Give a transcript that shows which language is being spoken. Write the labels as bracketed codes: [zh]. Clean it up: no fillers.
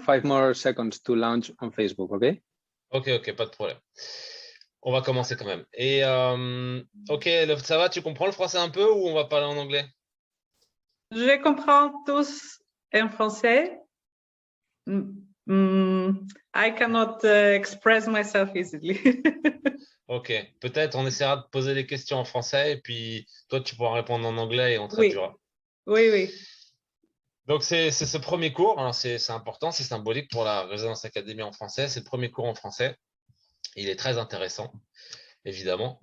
[en] 5 more seconds to launch on Facebook, okay? [fr] Ok, pas de problème. On va commencer quand même. Et ok, ça va? Tu comprends le français un peu ou on va parler en anglais? Je comprends tous en français. [en] I cannot express myself easily. [fr] Ok, peut-être on essaiera de poser des questions en français et puis toi tu pourras répondre en anglais et on traduira. Oui. Donc c'est ce premier cours, alors c'est important, c'est symbolique pour la Résonance Academy en français. C'est le premier cours en français. Il est très intéressant, évidemment.